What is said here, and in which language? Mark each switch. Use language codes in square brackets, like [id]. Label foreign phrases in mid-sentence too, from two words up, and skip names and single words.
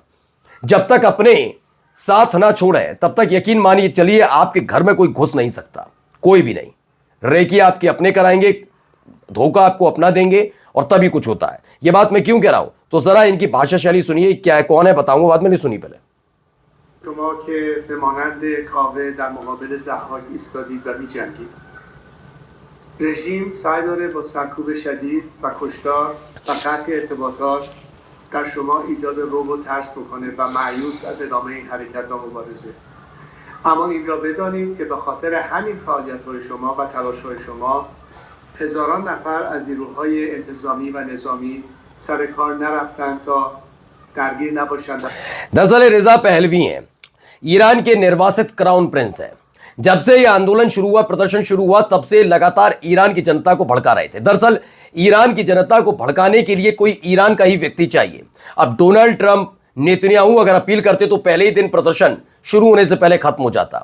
[hi] जब तक अपने साथ ना छोड़े तब तक यकीन मानिए चलिए आपके घर में कोई घुस नहीं सकता, कोई भी नहीं। रेकी आपके अपने कराएंगे, धोखा आपको अपना देंगे और तभी कुछ होता है। यह बात मैं क्यों कह रहा हूं तो जरा इनकी भाषा शैली सुनिए, क्या है, कौन है बताऊंगा, बाद में नहीं सुनी पहले। [fa] شما که به مانند کاوه در مقابل ضحاک ایستادید و می‌جنگید. رژیم سعی داره با سرکوب شدید و کشتار و قطع ارتباطات در شما ایجاد رعب و ترس بکنه و مایوس از ادامه این حرکت و مبارزه. اما این را بدانید که به خاطر همین فعالیت‌های شما و تلاش‌های شما هزاران نفر از نیروهای انتظامی و نظامی سر کار نرفتند تا درگیر نباشند. [hi] दरअसल रिजा पहलवी हैं, ईरान के निर्वासित [en] crown prince [hi] हैं। जब से यह आंदोलन शुरू हुआ, प्रदर्शन शुरू हुआ, तब से लगातार ईरान की जनता को भड़का रहे थे। दरअसल ईरान की जनता को भड़काने के लिए कोई ईरान का ही व्यक्ति चाहिए। अब डोनाल्ड ट्रंप, नेतन्याहू अगर अपील करते तो पहले ही दिन प्रदर्शन शुरू होने से पहले खत्म हो जाता।